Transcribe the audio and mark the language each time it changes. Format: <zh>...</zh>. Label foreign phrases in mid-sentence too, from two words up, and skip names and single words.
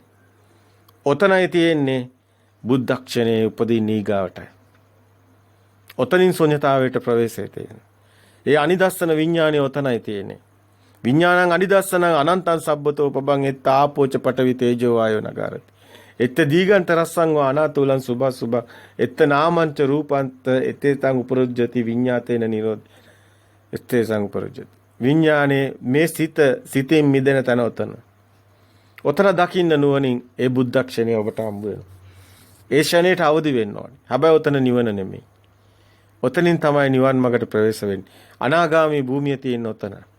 <si>ඔතනයි තියෙන්නේ බුද්ධක්ෂණයේ උපදින ඊගාවටයි. ඔතනින් ශුන්‍යතාවයට ප්‍රවේශය තියෙනවා. ඒ අනිදස්සන විඥානය ඔතනයි තියෙන්නේ.</si> <pi>විඥානං අනිදස්සනං අනන්තං සබ්බතෝ පබං එත් ආපෝච පඨවි තේජෝ වායෝ නගරති. එත්ත දීගන්ත රස්සං වා අනාතුලං සුභ එත්ත නාමංච රූපන්ත එතේතං උපරොජ්ජති විඤ්ඤාතේන නිරෝධ එත්තේසං උපරොජ්ජති.</pi> <si>විඥානේ මේ සිතෙන් මිදෙන තැන ඔතන. ඔතන දකින්න නුවණින් ඒ බුද්ධක්ෂණය ඔබට හම්බ වෙනවා. ඒ ෂණයට අවදි වෙන්න ඕනේ. හැබැයි ඔතන නිවන නෙමෙයි. ඔතනින් තමයි නිවන් මාර්ගට ප්‍රවේශ වෙන්නේ. අනාගාමී භූමිය තියෙන ඔතන.</si>